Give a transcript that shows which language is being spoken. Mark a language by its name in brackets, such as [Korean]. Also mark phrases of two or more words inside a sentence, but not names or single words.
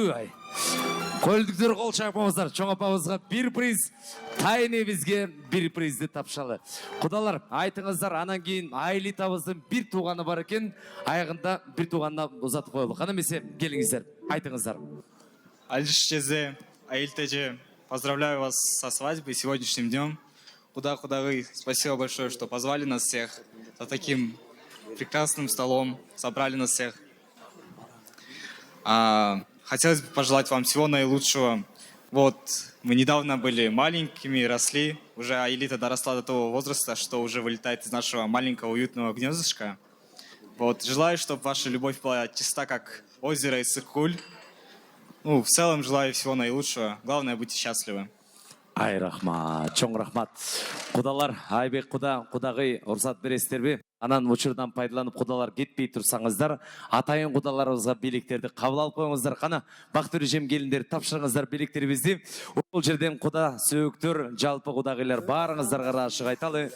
[Kyrgyz] Ай, Көлдүктөр кол чапыңыздар. Чоң апабызга бир приз, тай энебизге бир призди тапшалы. Кудалар, айтыңыздар, анан кийин Айлитабыздын бир тууганы бар экен, аягында бир тууганына узатып коелу. Кана эмесе, келиңиздер, айтыңыздар. [Russian] Алиш Чезе, Аильтеже, поздравляю вас со свадьбой сегодняшним днем. Кудагы, спасибо большое, что позвали нас всех за таким прекрасным столом, собрали нас всех. Хотелось бы пожелать вам всего наилучшего. Вот, мы недавно были маленькими, росли, уже Аилита доросла до того возраста, что уже вылетает из нашего маленького уютного гнездышка. Вот, желаю, чтобы ваша любовь была чиста, как озеро Иссык-Куль. В целом желаю всего наилучшего. Главное, будьте счастливы. [Kyrgyz] Ай, рахмат, чоң рахмат. Кудалар, Айбек кудагый уруксат бересиздерби? Анан учурдан пайдаланып кудалар кетпей турсаңыздар, атайын кудаларыбызга бийликтерди кабыл алып коюңуздар. Кана бактыр жем келиндер тапшырыңыздар бийликтерибизди. Бул жерден куда сөөктөр, жалпы кудагыйлар баарыңыздарга ыраазычылык айталы.